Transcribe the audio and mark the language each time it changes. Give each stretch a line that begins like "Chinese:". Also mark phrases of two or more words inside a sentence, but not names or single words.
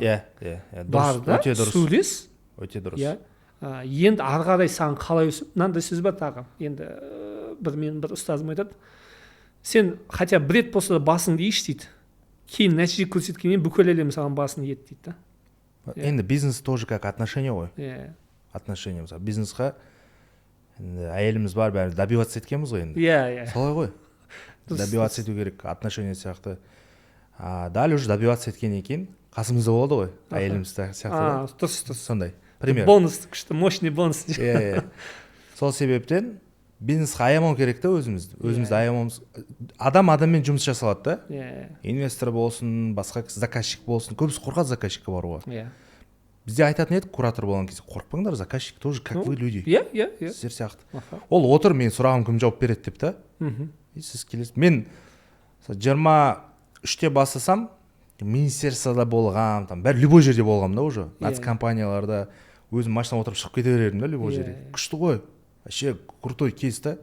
Kazakh: Бар да, сөйлес. Өте дұрыс. Енді ары қарай саған қалай өсіп, мынандай сөз бар тағы. Енді мен бір ұстазым айтады, сен хотя бір рет болса да басыңды иш дейді, кейін нәтиже көрсеткеннен бүкіл әлем саған басын ет дейді. Енді бизнес
Russian: тоже как отношение
Kazakh: ғой. Отношение. Бизнесқа әйеліміз бар, бәрі добиваться еткенбіз ғой енді. Солай ғой. Добиваться ету керек, отношение сияқты. Дәл
Russian: уже добиваться
Kazakh: еткеннен кейін қасымызда болады ғой, әйеліміз сияқты. Дұрыс. Сондай. Пример. Бонус, күшті,
Russian: мощный бонус.
Kazakh: Сол себептен бизнесқа аямау керек та өзімізді аямауымыз. Адаммен жұмыс жасалады да. Инвестор болсын, басқа заказчик болсын. Көбісі қорқады заказчикке баруға. Бізде айтатын едік, куратор болған кезде, қорықпаңдар, заказчик
Russian: тоже как вы люди.
Kazakh: Сіздер сияқты. Ол отыр, мен сұрағым кім жауап береді деп та. Сіз келесіз. Мен 23-те бастасам, министерствода болғам, бәрі любой жерде болғам да уже. Нацкомпанияларда өзім машина отырып шығып кете берердім да любой жерде. Күшті ғой.
Russian: Вообще крутой кейс
Kazakh: та.